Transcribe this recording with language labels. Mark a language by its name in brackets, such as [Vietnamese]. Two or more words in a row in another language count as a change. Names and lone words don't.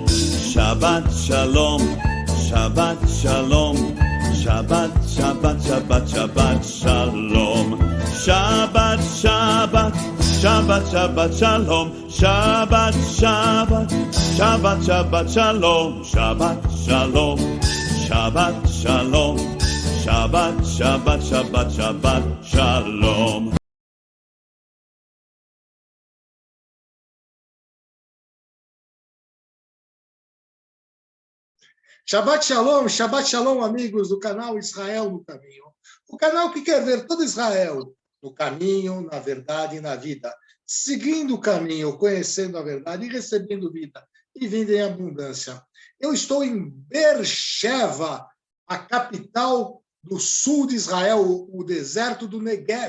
[Hebrew] שבת שלום, שבת שלום, שבת, שבת, שבת, שבת שלום, שבת, שבת, שבת, שבת שלום, שבת, שבת, שבת, שבת שלום, שבת שלום, שבת שלום, שבת, שבת, שבת, שבת שלום. שבת שלום, [Portuguese] amigos do canal Israel no Caminho. O canal que quer ver todo Israel no caminho, na verdade e na vida. Seguindo o caminho, conhecendo a verdade e recebendo vida e vida em abundância. Eu estou em Beersheva, a capital do sul de Israel, o deserto do Negev.